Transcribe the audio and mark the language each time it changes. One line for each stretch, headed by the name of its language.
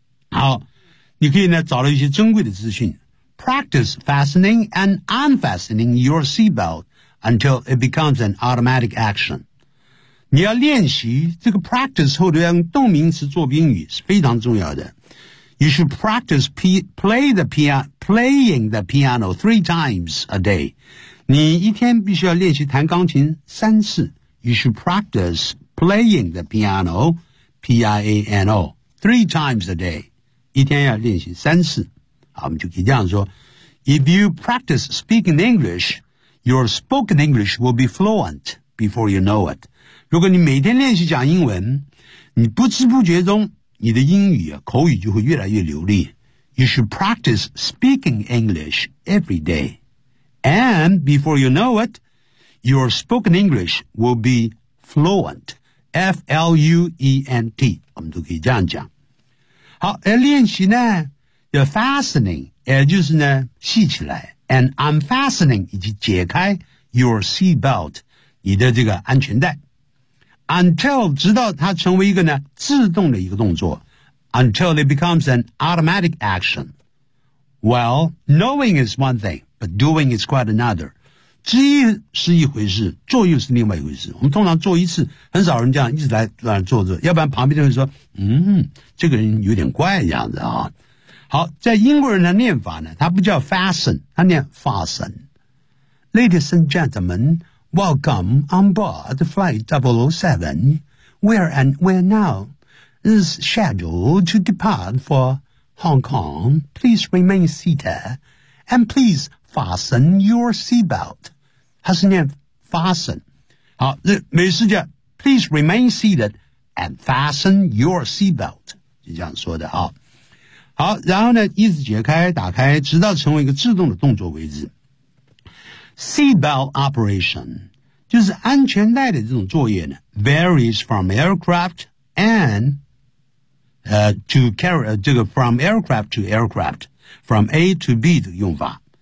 Chinese: 好你可以呢找到一些珍贵的资讯
English: Practice fastening and unfastening your seatbelt until it becomes an automatic action
Chinese: 你要练习这个
English: practice
Chinese: 后头要用动名词做宾语是非常重要的
English: You should practice playing the piano three times a day.
Chinese: 你一天必须要练习弹钢琴三次。
English: You should practice playing the piano, P-I-A-N-O, three times a day.
Chinese: 一天要练习三次。啊，我们就可以这样说
English: If you practice speaking English, your spoken English will be fluent before you know it.
Chinese: 如果你每天练习讲英文，你不知不觉中你的英语、啊、口语就会越来越流利。
English: You should practice speaking English every day. And before you know it, your spoken English will be fluent.
Chinese: F-L-U-E-N-T. 我们都可以这样讲。好，而练习呢
English: the fastening,
Chinese: 也就是呢系起来
English: and unfastening,
Chinese: 以及解开
English: your seatbelt,
Chinese: 你的这个安全带。 Until, 直到它成为一个呢自动的一个动作。
English: Until it becomes an automatic action. Well, knowing is one thing, but doing is quite another.
Chinese: 知易是一回事，做又是另外一回事。我们通常做一次，很少人这样一直来做做，要不然旁边的人说，这个人有点怪这样子啊。好，在英国人的念法呢，他不叫 fasten, 他念 fasten.
English: Ladies and gentlemen, welcome on board flight 007. We're now. Is scheduled to depart for Hong Kong. Please remain seated and please fasten your seatbelt.
Chinese: 它是念
English: fasten.
Chinese: 好，美式叫
English: please remain seated and fasten your seatbelt.
Chinese: 就这样说的啊。好，然后呢，一直解开、打开，直到成为一个自动的动作为止。
English: Seatbelt operation
Chinese: 就是安全带的这种作业呢
English: ，varies from aircraft and to carry, 这个 from aircraft to aircraft, from A to B
Chinese: 的用法。